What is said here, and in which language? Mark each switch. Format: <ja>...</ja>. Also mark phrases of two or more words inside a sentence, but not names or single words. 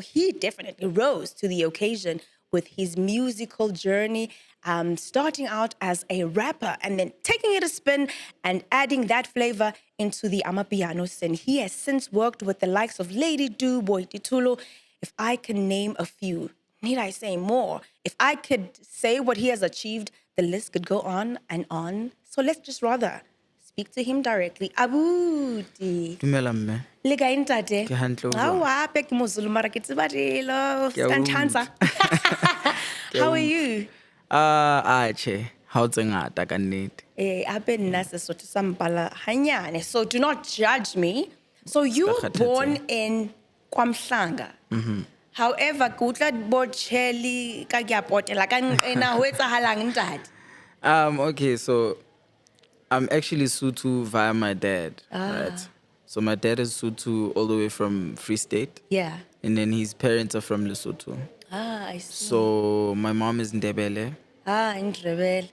<en>He definitely rose to the occasion with his musical journey, starting out as a rapper and then taking it a spin and adding that flavor into the Amapiano scene. He has since worked with the likes of Lady Do, Boy Titulo. If I can name a few, need I say more? If I could say what he has achieved, the list could go on and on. So let's just rather speak to him directly.</en> <st>Abuti. Dumela mme. Le kae ntate? Ke hantle o jwang? Awa, pe ke moZulu mara ke tseba dilo. Ke a Ska nthansa.</st> <en>How are you?</en> <st>Che, ha o tse ngata ka nnete. Ape nna Sesotho sa mpala hanyane.</st> <en>So do not judge me. So you were born in KwaMhlanga. However,</en> <st>ke utlwa bo Chelly ka ke a potela ka nqena ho etsahalang ntate?</st> <en>Okay, so I'm actually Sotho via my dad, right? So my dad is Sotho all the way from Free State. Yeah. And then his parents are from Lesotho. I see. So my mom is Ndebele. Ndebele.</en>